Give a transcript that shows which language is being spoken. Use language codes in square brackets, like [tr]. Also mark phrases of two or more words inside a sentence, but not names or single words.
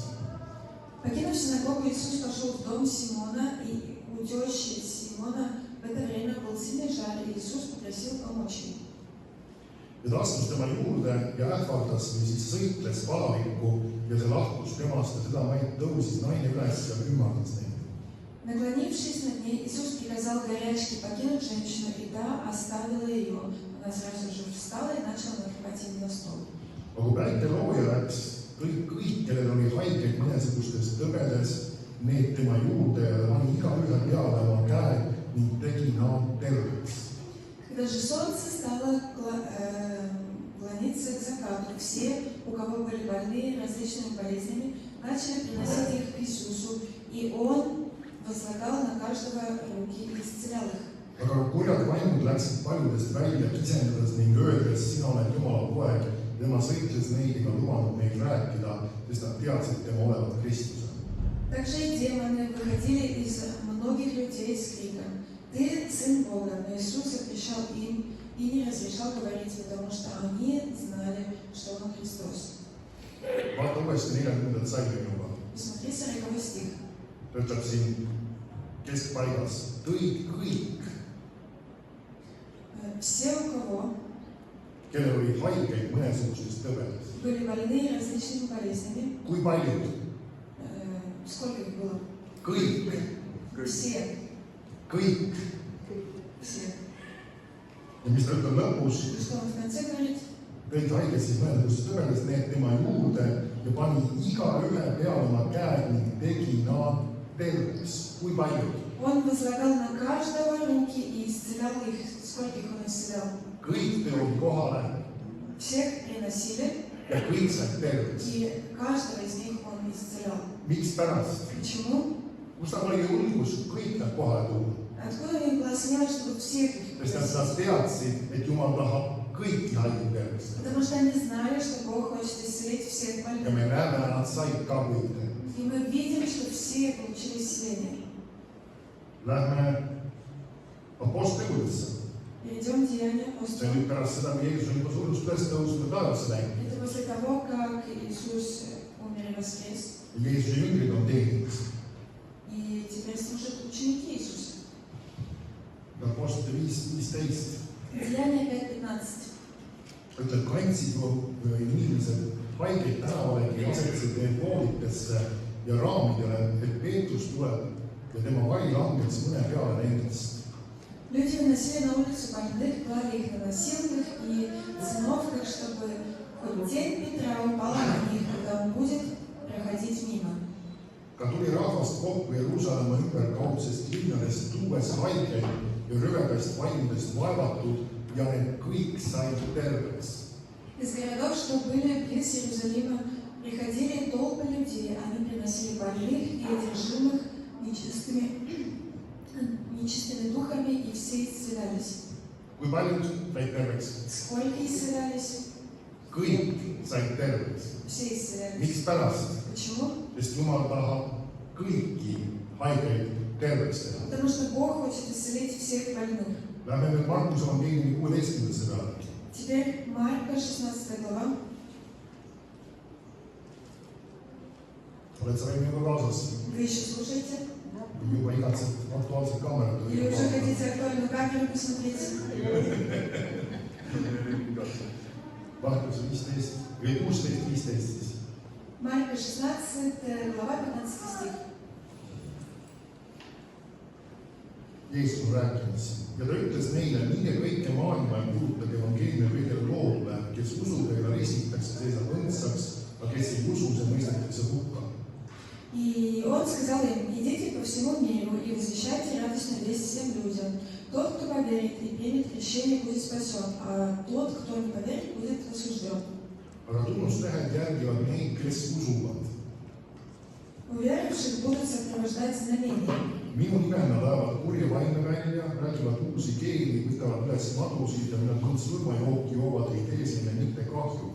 [ru] Покинув синагогу, Иисус пошел в дом Симона, и у тещи Симона в это время был сильный жар, и Иисус попросил помочь ей. [et] Ja ta astus tema juurde ja ähvardas või siis sõitles palavikku ja see lahkus temast ja seda maid tõusis naine üles ja ümmardas neid. [ru] Наклонившись над ней, Иисус приказал горячке покинуть женщину, и та оставила ее. Она сразу же встала и начала накрывать им на стол. [et] Aga kui päike looja läks, kõik, kellel oli haigeid mõnesugustes tõbedes, need tema juurde ja pani igaühe peale oma käed ning tegi nad terveks. [ru] Когда же солнце стало клониться к закату, все, у кого были больные различными болезнями, начали приносить их к Иисусу, и Он возлагал на каждого руки и исцелял их. [et] Aga kurjad vaimud läksid paljudest välja kisendades ning öeldes, sina oled Jumala poeg, tema sõitles neid ega lubanud neil rääkida, sest nad teadsid tema olevat Kristuse. [ru] Также и демоны выходили из многих людей с криком: «Ты сын Бога!» Но Иисус запрещал им и не разрешал говорить, потому что они знали, что Он Христос. [et] Vaata uuesti 40. salmi juba. [ru] Посмотри 40 стих. [et] Ta ütleb siin keskpaigas, tõid kõik, [ru] Все, у кого [et] kellel oli haigeid mõnesugustes tõbedes. [ru] были больные различными болезнями. [et] Kui paljud? [ru] Сколько их было? [et] Kõik. [ru] Все. [et] Kõik. [ru] Все. [et] Ja mis ta ütleb lõpus? [ru] И что Он в конце говорит? [et] Tõid haigeid siis mõnesugustes tõbedes need tema juurde ja pani igaühe peale oma käed ning tegi nad terveks. Kui paljud? [ru] Он возлагал на каждого руки и исцелял их. Скольких Он исцелял? [et] Kõik tulid kohale [ru] Всех приносили, [et] ja kõik said terveks. [ru] и каждого из них Он исцелял. [et] Miks pärast? [ru] Почему? [et] Kus ta oli julgus kõik nad kohale tuua? [ru] Откуда у них была смелость, чтобы всех их [et] Sest nad [ru] приносить? [et] teadsid, et Jumal tahab kõiki haiged terveks. [ru] Потому что они знали, что Бог хочет исцелить всех [et] Ja [ru] больных. [et] me näeme, nad said ka kõik terveks. [ru] И мы видим, что все получили исцеление. [et] Lähme Apostlitesse. [ru] Перейдем к Деяниям [et] See on [ru] апостолов. [et] nüüd pärast seda, kui Jeesus on juba surnud tõesti tõusnud taevas läinud. [ru] Это после того, как Иисус умер и воскрес. [et] Jeesuse jüngrid on teeninud. [ru] И теперь служат ученики Иисуса. [et] Apostlite 5:15 [ru] Деяния 5:15. [et] ütleb, kandsid inimesed haigeid tänavale ja asetsid need vooditesse ja raamidele, et Peetrus tuleb ja tema vari langeks mõne peale nendest. [ru] Люди выносили на улицу больных, клали их на носилках и циновках, чтобы хоть тень Петра упала на них, когда он будет проходить мимо. [et] Ka tuli rahvast kokku Jeruusalemma ümberkaudsest linnadest tuues haigeid ja rüvedast vaimudest vaevatud ja need kõik said terveks. [ru] Из городов, что были близ Иерусалима, приходили толпы людей. Они приносили больных и одержимых нечистыми духами, и все исцелялись. [et] Kui paljud said terveks? [ru] Сколько исцелялись? [et] kõik said terveks. [ru] Все исцелялись. [et] Miks pärast? [ru] Почему? [et] Sest Jumal tahab kõiki haigeid terveks teha. [ru] Потому что Бог хочет исцелить всех больных. [et] Lähme nüüd Markuse evangeeliumi 16. peale. [ru] Теперь Марка, 16 глава. [et] Oled sa veel minuga kaasas? [ru] Вы еще слушаете? [et] Juba igatsed aktuaalset kaamerat. [ru] Или уже хотите актуальную камеру посмотреть? [et] Markuse 15 või 16-15 siis. [ru] Марка, 16 глава, 15 стих. [et] Jeesus on rääkimas ja ta ütles neile, minge kõike maailma ja kuulutage evangeeliumi kõigile loodule, kes usub ja keda ristitakse, seisab õndsaks, aga kes ei usu, see mõistetakse hukka. [ru] И он сказал им: идите по всему миру и возвещайте радостную весть всем людям. Тот, кто поверит и примет крещение, будет спасен, а тот, кто не поверит, будет осужден. [et] Aga tunnustähed järgivad neid, kes usuvad. [ru] Уверовавших будут сопровождать знамения. [et] Minu nimel nad ajavad kurja vaime välja, räägivad uusi keeli, võtavad üles madusid ja nad surmajooki joovad, ei tee neile mitte kahju.